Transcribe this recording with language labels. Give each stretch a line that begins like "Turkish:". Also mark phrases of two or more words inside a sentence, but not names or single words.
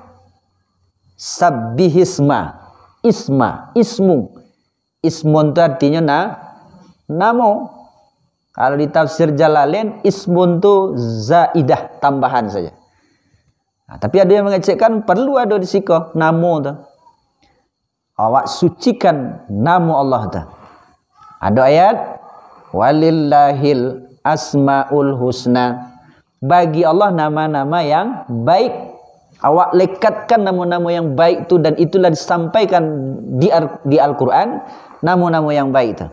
Arabic: سبح اسم. اسم.
Minangkabau: Ismun itu artinya namo.
Indonesian: Kalau di tafsir Jalalain, ismun itu zaidah, tambahan saja.
Minangkabau: Tapi ada yang mengecekkan perlu ada di siko namo tu. Awak sucikan namo Allah tu.
Indonesian: Ada ayat
Arabic: ولله الأسماء الحسنى.
Indonesian: Bagi Allah nama-nama yang baik. Awak lekatkan nama-nama yang baik itu, dan itulah disampaikan di Al-Quran, nama-nama yang baik itu.